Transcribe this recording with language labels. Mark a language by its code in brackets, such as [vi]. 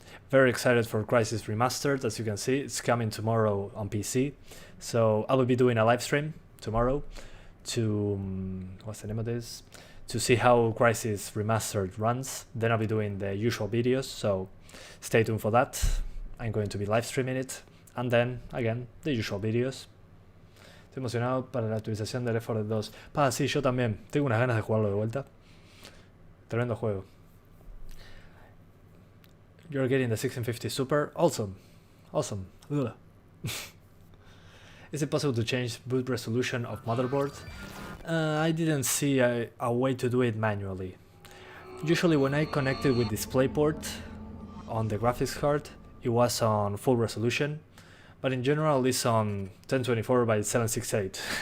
[en] Very excited for Crysis Remastered. As you can see, it's coming tomorrow on PC. So I will be doing a live stream tomorrow to, what's the name of this? To see how Crysis Remastered runs. Then I'll be doing the usual videos, so stay tuned for that. I'm going to be live streaming it. And then, again, the usual videos. [es] Estoy emocionado para la actualización del Left 4 Dead 2. Sí, yo también. Tengo unas ganas de jugarlo de vuelta. Tremendo juego. [en] You're getting the 1650 Super. Awesome. Awesome. Ugh. Is it possible to change boot resolution of motherboard? I didn't see a way to do it manually. Usually when I connected with DisplayPort on the graphics card, it was on full resolution, but in general it's on 1024 by 768.